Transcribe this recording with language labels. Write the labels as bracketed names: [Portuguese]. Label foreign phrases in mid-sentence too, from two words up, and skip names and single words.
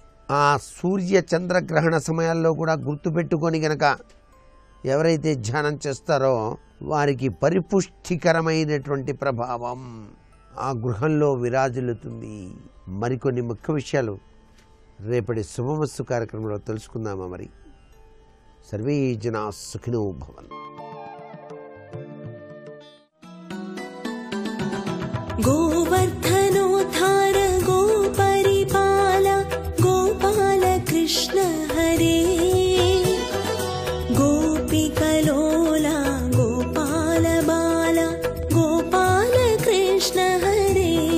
[Telugu] ఆ సూర్య చంద్రగ్రహణ సమయాల్లో కూడా గుర్తుపెట్టుకొని గనక ఎవరైతే ధ్యానం చేస్తారో వారికి పరిపుష్టికరమైనటువంటి ప్రభావం ఆ గృహంలో విరాజిల్లుతుంది. మరికొన్ని ముఖ్య విషయాలు రేపటి శుభమస్తు కార్యక్రమంలో తెలుసుకుందామా? [Sanskrit] మరి సర్వే జనా సుఖినో భవంతు. गोवर्धनोद्धार गोपरिपाल गोपाल कृष्ण हरे गोपिकलोला गोपाल बाला गोपाल कृष्ण हरे